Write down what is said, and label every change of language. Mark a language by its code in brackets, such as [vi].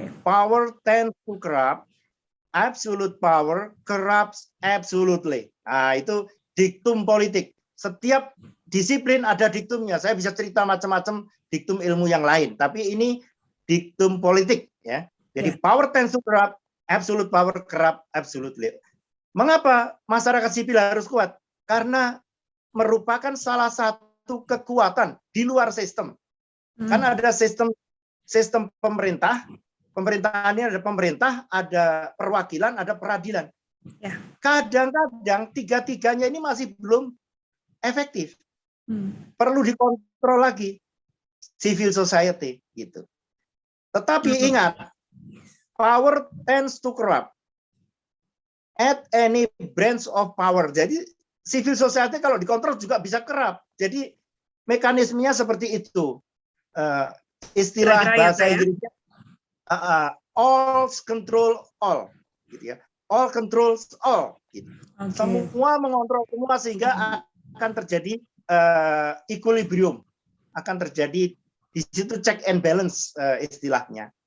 [en] Power tends to corrupt, absolute power corrupts absolutely. [id] Nah, itu diktum politik. Setiap disiplin ada diktumnya. Saya bisa cerita macam-macam diktum ilmu yang lain, tapi ini diktum politik, ya. [en] Jadi power tends to corrupt, absolute power corrupt absolutely. [id] Mengapa masyarakat sipil harus kuat? Karena merupakan salah satu kekuatan di luar sistem. Kan ada sistem pemerintah. Pemerintahannya ada pemerintah, ada perwakilan, ada peradilan. Kadang-kadang tiga-tiganya ini masih belum efektif. Perlu dikontrol lagi civil society gitu. [en] Tetapi ingat, power tends to corrupt at any branch of power. [id] Jadi civil society kalau dikontrol juga bisa corrupt. Jadi mekanismenya seperti itu. Istilah bahasa Inggrisnya [en] all control all, [id] gitu ya. [en] All controls all. [id] Gitu. Semua mengontrol semua sehingga akan terjadi equilibrium, akan terjadi di situ check and balance istilahnya.